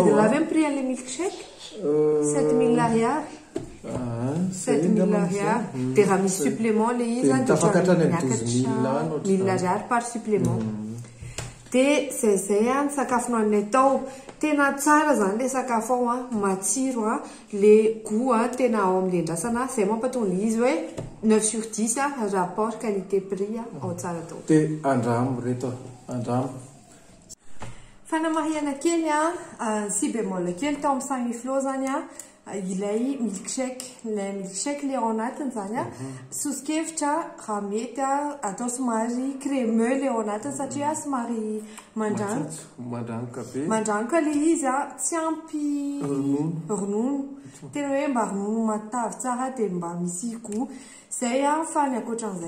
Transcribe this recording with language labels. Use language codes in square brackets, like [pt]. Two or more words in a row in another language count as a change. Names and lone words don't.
[mg] tadidina avy amin'ny prix an'le milkshake 7000 ariary 7000 ariary dia raha misy supplément le izy zany tafankatra ny 12000 ariary [fr] par supplément [mg] dia zay ny sakafo nohanay tao tena tsara zany le sakafo ao matsiro le goût tena ao amin'le andrasana zay mampatonga izy hoe 9 sur 10 [fr] rapport qualité prix [mg] ao tsara tao dia andramo reto andramo fanamariana kely si bémol kely tao amin'ny 5000 flots zany ilay milkshake le ao anatiny zany sosikevitra raha mety atao somary crémeux le ao anatiny satria somary mandrangoka le izy tsy ampy ronono tena hoe mba ronono matavy tsara dia mba misy goût zay fa ny akoatran'izay